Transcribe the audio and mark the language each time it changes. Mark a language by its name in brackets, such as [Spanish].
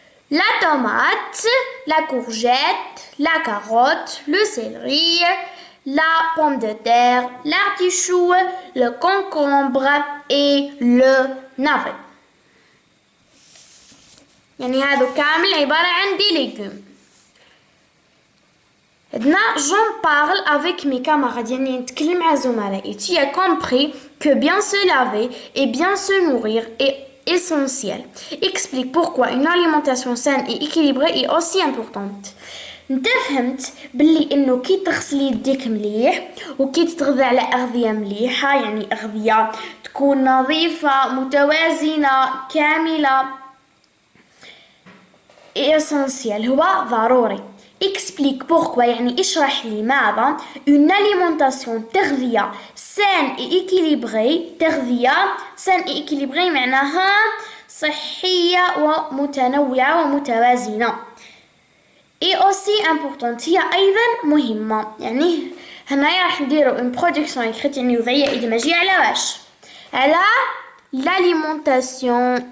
[French] لا tomate, la courgette, la carotte, le céleri, la pomme de terre, l'artichaut, le concombre et le navet. [Arabic] يعني هذا كامل عبارة عن [French] des légumes. J'en parle avec mes camarades, [Arabic] يعني نتكلم مع زملائي. [French] Tu as compris que bien se laver et bien se nourrir est essentiel. Explique pourquoi une alimentation saine et équilibrée est aussi importante. [Arabic] انت فهمت باللي انه كي تغسلي يديك مليح وكي تتغذى على اغذيه مليحه، يعني اغذيه تكون نظيفه متوازنه كامله، essentiel هو ضروري. [French] Explique pourquoi [Arabic] يعني اشرح لماذا [French] une alimentation تغذية saine et équilibrée. [Arabic] تغذية [French] saine et équilibrée [Arabic] معناها صحية ومتنوعة ومتوازنة. [French] et aussi importante [Arabic] هي أيضا مهمة. يعني هنايا راح نديرو [French] une production écrite [Arabic] يعني وضعية إدماجية على واش؟ على l'alimentation.